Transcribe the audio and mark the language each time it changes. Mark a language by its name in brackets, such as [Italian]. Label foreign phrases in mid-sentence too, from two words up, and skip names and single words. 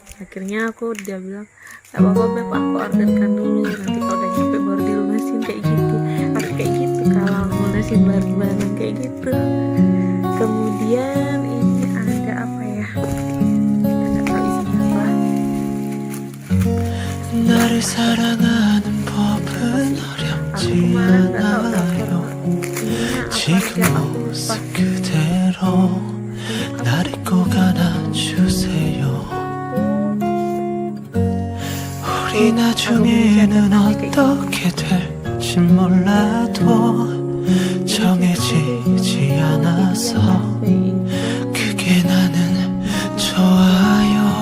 [Indonesian] akhirnya dia bilang gak apa-apa Beb, aku orderkan dulu, nanti kalau udah nyampe baru dilunasin, kayak gitu. Harus kayak gitu kalau lunasin barang-barang kayak gitu. Kemudian ini ada apa ya, nggak tahu isinya apa. [Korean] 나를 사랑하는 법은 어렵지 않아요. 지금 모습 그대로 날 잊고 안아주세요. 우리 나중에는 어떻게 될지 몰라도 정해지지 않아서 그게 나는 좋아요.